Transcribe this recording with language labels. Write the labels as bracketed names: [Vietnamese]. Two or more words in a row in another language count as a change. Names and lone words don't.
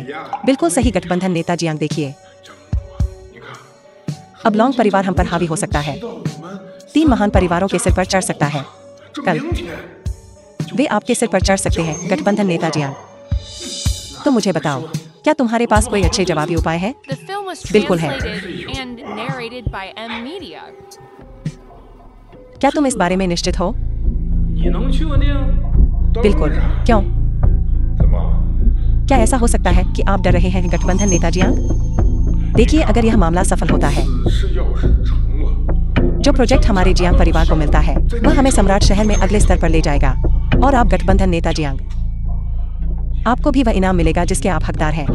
[Hindi] बिल्कुल सही गठबंधन नेता जियांग, देखिए अब लॉन्ग परिवार हम पर हावी हो सकता है। 3 महान परिवारों के सिर पर चढ़ सकता है। कल वे आपके सिर पर चढ़ सकते हैं। गठबंधन नेता जियांग, तो मुझे बताओ, क्या तुम्हारे पास कोई अच्छे जवाबी उपाय है? [English] The film was [Hindi] बिल्कुल है। [English] translated and narrated by M Media. [Hindi] क्या तुम इस बारे में निश्चित हो? [Chinese] 你能确定？ [Hindi] बिल्कुल। क्यों? क्या ऐसा हो सकता है कि आप डर रहे हैं गठबंधन नेता जियांग? देखिए, अगर यह मामला सफल होता है, जो प्रोजेक्ट हमारे जियांग परिवार को मिलता है वह हमें सम्राट शहर में अगले स्तर पर ले जाएगा। और आप गठबंधन नेता जियांग, आपको भी वह इनाम मिलेगा जिसके आप हकदार हैं।